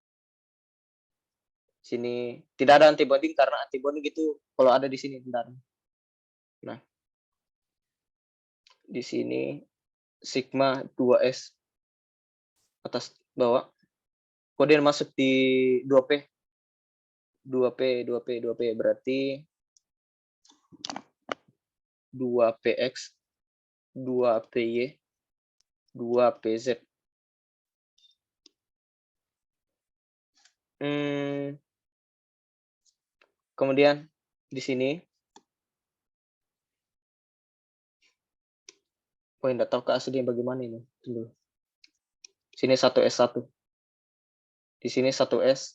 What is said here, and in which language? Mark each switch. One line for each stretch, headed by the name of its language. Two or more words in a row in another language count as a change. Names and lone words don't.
Indonesian: Sini tidak ada antibonding karena antibonding itu kalau ada di sini bentar. Nah, di sini sigma 2S atas bawah. Kemudian masuk di 2P. 2P berarti 2PX, 2PY, 2PZ. Kemudian di sini, enggak tahu keaslian bagaimana ini. Tunggu. Sini 1S1. Di sini 1S.